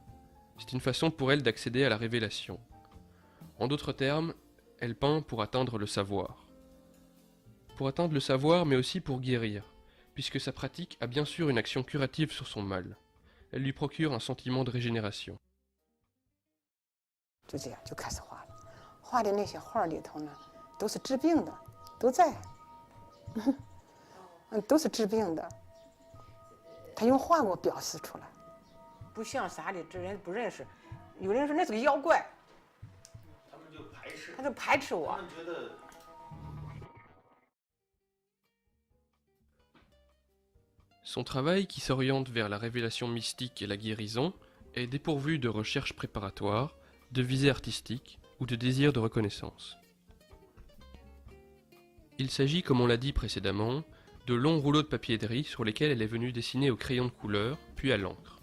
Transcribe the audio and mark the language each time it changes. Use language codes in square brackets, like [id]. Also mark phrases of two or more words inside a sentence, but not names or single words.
[fr] C'est une façon pour elle d'accéder à la révélation. En d'autres termes, elle peint pour atteindre le savoir. Pour atteindre le savoir, mais aussi pour guérir, puisque sa pratique a bien sûr une action curative sur son mal. Elle lui procure un sentiment de régénération. [zh] 就这样就开始画了，画的那些画里头呢，都是治病的，都在，都是治病的。他用画给我表示出来，不像啥的，这人不认识，有人说那是个妖怪，他们就排斥，他就排斥我。他们觉得 [fr] Son travail, qui s'oriente vers la révélation mystique et la guérison, est dépourvu de recherches préparatoires, de visée artistique ou de désir de reconnaissance. Il s'agit, comme on l'a dit précédemment, de longs rouleaux de papier de riz sur lesquels elle est venue dessiner au crayon de couleur, puis à l'encre.